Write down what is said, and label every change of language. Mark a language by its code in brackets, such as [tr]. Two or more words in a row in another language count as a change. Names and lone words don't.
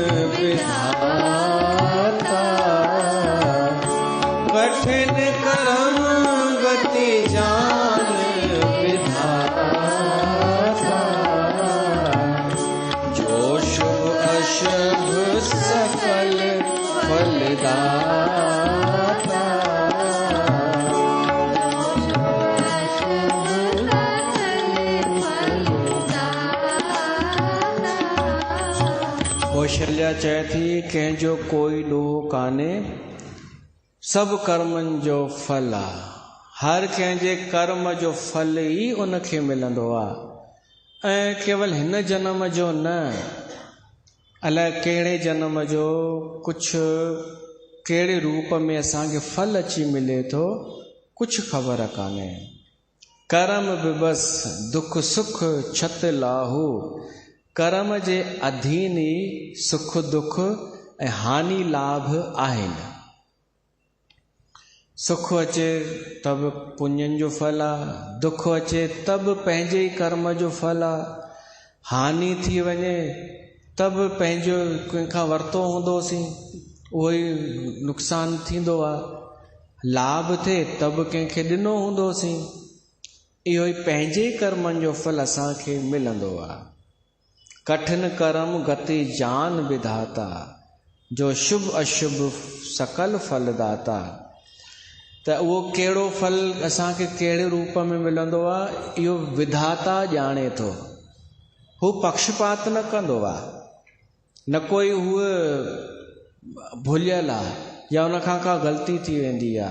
[awa] विधाता, कठिन करम गति जान विधाता, जो शुभ अशुभ सकल फलदाता। [sd] कौशल्या चए थी कंहिंजो कोई ॾोहो कान्हे, सभु कर्मनि जो फल आहे। हर कंहिंजे कर्म जो फल ई उनखे मिलंदो आहे, ऐं केवल हिन जन्म जो न, अलाए कहिड़े जन्म जो कुझु कहिड़े रूप में असांखे फल अची मिले थो, कुझु ख़बर कान्हे। [awa] कर्म विबस दुख सुख छत लाहू, [sd] कर्म जे अधीन ई सुख दुख ऐं हानि लाभ आहिनि। सुख अचे त बि पुण्यनि जो फल आहे, दुख अचे त बि पंहिंजे ई कर्म जो फल आहे, हानि थी वञे त बि पंहिंजो कंहिंखां वरितो हूंदोसीं उहो ई नुक़सानु थींदो आहे, लाभ थिए त बि कंहिंखे ॾिनो हूंदोसीं, इहो ई पंहिंजे कर्मनि जो फल असांखे मिलंदो आहे। [awa] कठिन कर्म गति जान विधाता, जो शुभ अशुभ सकल फलदाता। [sd] त उहो कहिड़ो फल असांखे कहिड़े रूप में मिलंदो आहे, इहो विधाता ॼाणे थो। हू पक्षपात न कंदो आहे, न कोई हूअ भुलियल आहे या उनखां का ग़लती थी वेंदी आहे।